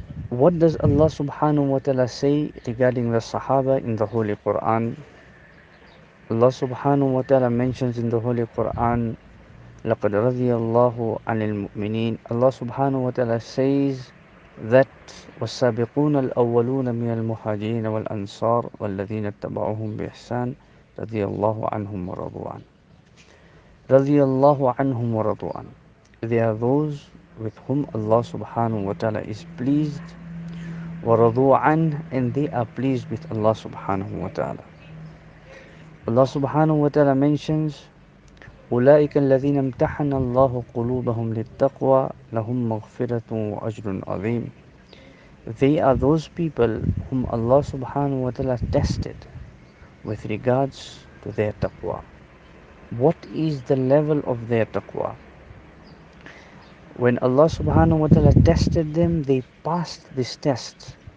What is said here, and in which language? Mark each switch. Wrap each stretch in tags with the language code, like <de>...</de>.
<en>What does Allah subhanahu wa ta'ala say regarding the Sahaba in the Holy Quran? Allah subhanahu wa ta'ala mentions in the Holy Quran,</en> <ar>لَقَدْ رَضِيَ اللَّهُ عَنِ الْمُؤْمِنِينَ.</ar> <en>Allah subhanahu wa ta'ala says that</en> <ar>وَالسَّابِقُونَ الْأَوَّلُونَ مِنَ الْمُهَاجِرِينَ وَالْأَنصَارِ وَالَّذِينَ اتَّبَعُوهُم بِإِحْسَانٍ رَضِيَ اللَّهُ عَنْهُمْ وَرَضُوا عَنْهُ. رَضِيَ اللَّهُ عَنْهُمْ وَرَضُوا عَنْهُ.</ar> <en>They are those with whom Allah subhanahu wa ta'ala is pleased,</en> <ar>وَرَضُوا عَنْهُ,</ar> <en>and they are pleased with Allah subhanahu wa ta'ala. Allah subhanahu wa ta'ala mentions,</en> <ar>أولئك الذين امتحن الله قلوبهم للتقوى لهم مغفرة وأجر عظيم.</ar> <en>They are those people whom Allah subhanahu wa ta'ala tested with regards to their taqwa. What is the level of their taqwa? When Allah subhanahu wa ta'ala tested them, they passed this test.</en>